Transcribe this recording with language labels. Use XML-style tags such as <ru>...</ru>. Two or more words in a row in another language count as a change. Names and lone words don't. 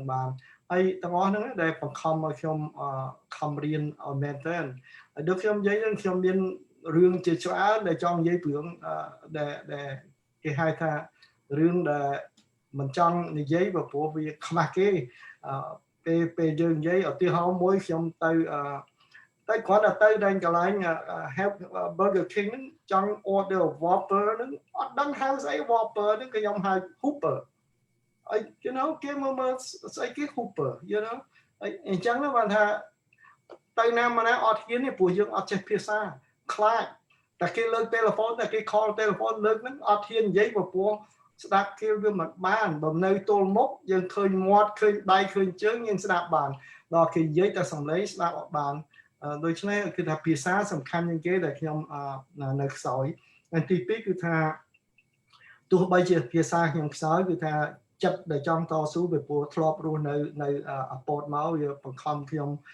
<km>បានហើយទាំងអស់ហ្នឹងដែលបង្ខំឲ្យខ្ញុំខំរៀនឲ្យមែនតើហើយដូចខ្ញុំនិយាយហ្នឹងខ្ញុំមានរឿងជាច្រើនដែលចង់និយាយពីរឿងដែលគេហៅថារឿងដែលមិនចង់និយាយព្រោះវាខ្មាស់គេពេលយើងនិយាយឧទាហរណ៍មួយខ្ញុំទៅគ្រាន់តែទៅដល់កន្លែង help Burger King ហ្នឹងចង់ order Whopper ហ្នឹងអត់ដឹងហៅស្អី Whopper ហ្នឹងខ្ញុំហៅ Hooper</km> <en>you know</en> <km>គេមកស្អីគេ Hooper</km> <en>you know</en> <km>អញ្ចឹងបានថាទៅណាមកណាអត់ហ៊ានទេព្រោះយើងអត់ចេះភាសាខ្លាចតែគេលើក telephone តែគេ</km> <en>call telephone</en> <km>លើកហ្នឹងអត់ហ៊ាននិ យាយព្រោះស្ដាប់គេវាមិនបានបើនៅទល់មុខយើងឃើញមាត់ឃើញដៃឃើញជើងយើងស្ដាប់បានដល់គេនិយាយតែសំឡេងស្ដាប់អត់បានដូច្នេះគឺថាភាសាសំខាន់ជាងគេដែលខ្ញុំនៅខ្សោយហើយទី2គឺថាទោះបីជាភាសាខ្ញុំខ្សោយគឺថាចិត្តដែលចង់តស៊ូពីព្រោះធ្លាប់រស់នៅអពតមកវាបង្ខំខ្ញុំ</km>